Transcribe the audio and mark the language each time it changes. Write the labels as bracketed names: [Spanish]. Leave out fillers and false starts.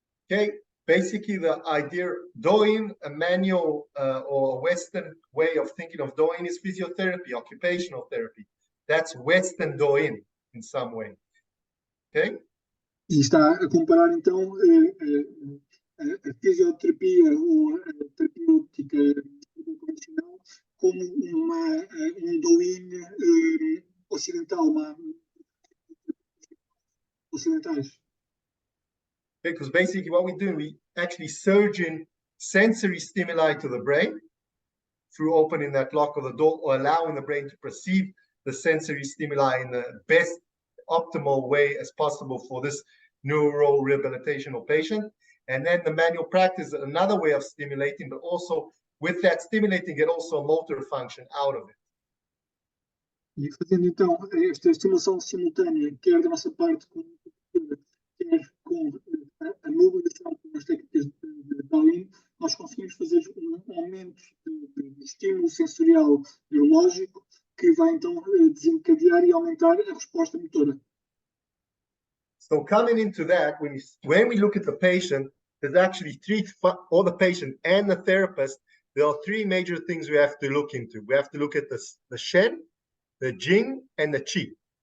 [English] Okay, basically the idea, do-in, a manual or a Western way of thinking of do-in is physiotherapy, occupational therapy. That's Western do-in in some way. Okay? [Portuguese] E está a comparar então a fisioterapia ou a terapêutica convencional como do-in ocidental, ocidentais. [English] Because basically what we do, we actually surge in sensory stimuli to the brain through opening that lock of the door, or allowing the brain to perceive the sensory stimuli in the best optimal way as possible for this neuro-rehabilitational patient. And then the manual practice is another way of stimulating, but also with that stimulating, get also motor function out of it. [Portuguese] E fazendo então esta estimulação simultânea, quer da nossa parte com quer com a mobilização com as técnicas de do-in, nós conseguimos fazer um aumento de estímulo sensorial neurológico que vai então desencadear e aumentar a resposta motora. [English] So coming into that, when we look at the patient, there's actually or the patient and the therapist, there are three major things we have to look into. We have to look at the Shen, the Jing, and the Qi.